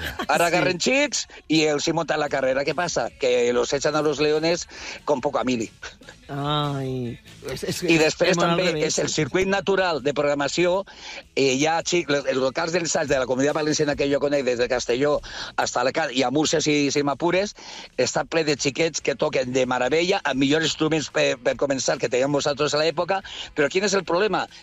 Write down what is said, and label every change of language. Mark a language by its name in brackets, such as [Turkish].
[Catalan] Ara agarren xics i els hi monten la carrera. Què passa? [Spanish] Que los echan a los leones con poca mili. Ai... [Catalan] I després també és el circuit natural de programació. Hi ha xics, els locals d'ensaig de la Comunitat Valenciana que jo conec, des de Castelló hasta Alacant, i a Múrcia, si m'apures, està ple de xiquets que toquen de meravella, amb millors instruments per començar, que teníem vosaltres a l'època. Però quin és el problema?